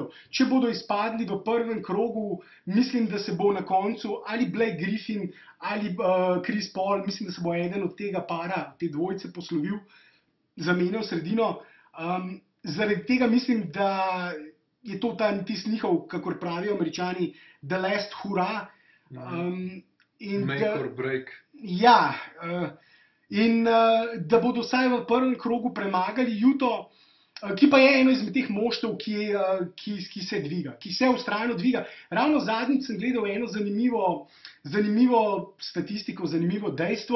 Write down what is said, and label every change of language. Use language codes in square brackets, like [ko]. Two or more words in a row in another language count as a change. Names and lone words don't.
[sl] Če bodo izpadli v prvem krogu, mislim, da se bo na koncu ali Blake Griffin ali Chris Paul, mislim, da se bo eden od tega para, te dvojice poslovil, zamenjal sredino. Zaradi tega mislim, da je to tisti njihov, kakor pravijo Američani, [en] the last hurrah. Make or break. [sl] Ja, in da bodo vsaj v prvem krogu premagali Utah, ki pa je eno izmed teh moštev, ki se dviga, ki se vztrajno dviga. Ravno zadnjič sem gledal eno zanimivo statistiko, zanimivo dejstvo.